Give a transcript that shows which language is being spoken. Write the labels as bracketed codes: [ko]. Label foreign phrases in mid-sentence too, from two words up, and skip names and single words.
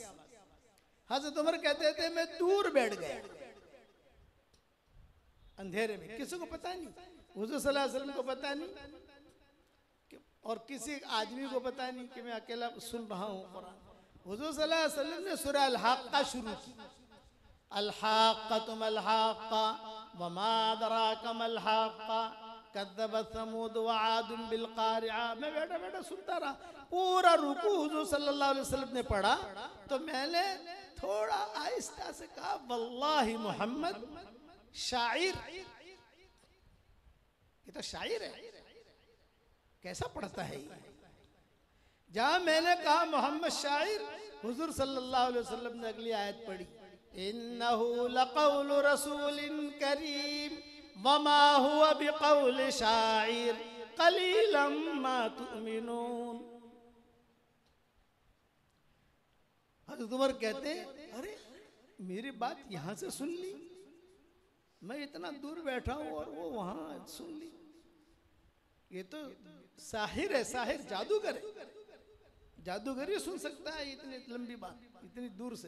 [hi] हज़रत उमर कहते थे मैं दूर बैठ गया अंधेरे में, किसी को पता नहीं, हुजूर [ar] صلى الله عليه وسلم [hi] को पता नहीं और किसी आदमी को पता नहीं कि मैं अकेला सुन रहा हूँ कुरान। हुजूर [ar] صلى الله عليه وسلم [hi] ने सूरह अल-हाक़्क़ा शुरू की, [ar] الحاقة ما الحاقة وما أدراك ما الحاقة كذبت ثمود وعاد بالقارعة. [hi] मैं बैठा बैठा सुनता रहा, पूरा रुकू हुजूर [ar] صلى الله عليه وسلم [hi] ने पढ़ा तो मैंने थोड़ा आहिस्ता से कहा [ar] والله محمد شاعر, [hi] ये तो शायर है, कैसा पढ़ता है ये। जहां मैंने कहा [ar] محمد شاعر, [hi] हुजूर [ar] صلى الله عليه وسلم [hi] ने अगली आयत पढ़ी, [ar] إنه لقول رسول كريم وما هو بقول شاعر قليلا ما تؤمنون. [hi] हज़रत उमर कहते अरे मेरी बात यहां से सुन ली, मैं इतना दूर बैठा हूं और वो वहां सुन ली, ये तो साहिर है, साहिर जादूगर है, जादूगर ही सुन सकता है इतनी लंबी बात इतनी दूर से।